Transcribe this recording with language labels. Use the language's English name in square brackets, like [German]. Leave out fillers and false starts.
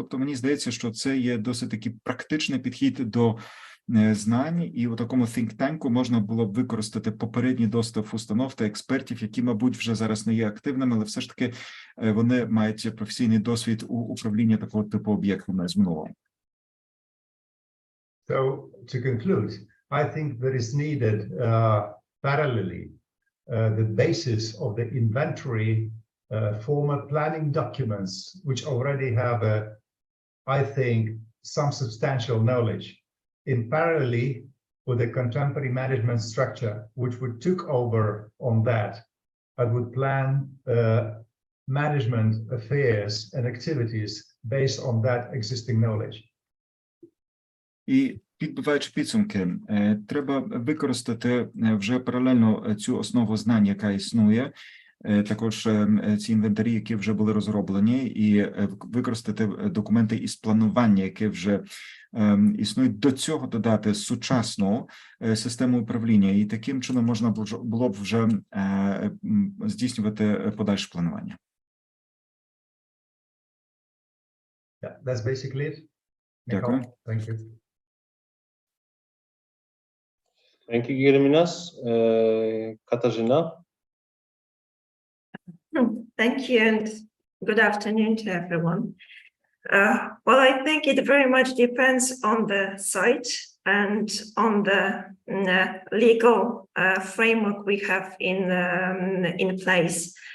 [Ukrainian] Тобто мені здається, що це є досить такий практичний підхід до знань, і у такому think tank можна було б використати попередній досвід установ та експертів, які, мабуть, вже зараз не є активними, але все ж таки вони мають професійний досвід у управлінні такого типу об'єктами з минулого. [English] So to conclude, I think there is needed parallelly the basis of the inventory former planning documents, which already have I think, some substantial knowledge, in parallel with the contemporary management structure, which would took over on that and would plan management affairs and activities based on that existing knowledge. [Ukrainian] І підбиваючи підсумки, треба використати вже паралельно цю основу знань, яка існує, також ці інвентарі, які вже були розроблені, і використати документи із планування, які вже існують, до цього додати сучасну систему управління, і таким чином можна було б вже здійснювати подальше планування. [English] Yeah, that's basically it. [Ukrainian] Дякую. [English] Thank you. Thank you, Gediminas. Katarzyna? Thank you, and good afternoon to everyone. Well, I think it very much depends on the site and on the legal framework we have in place.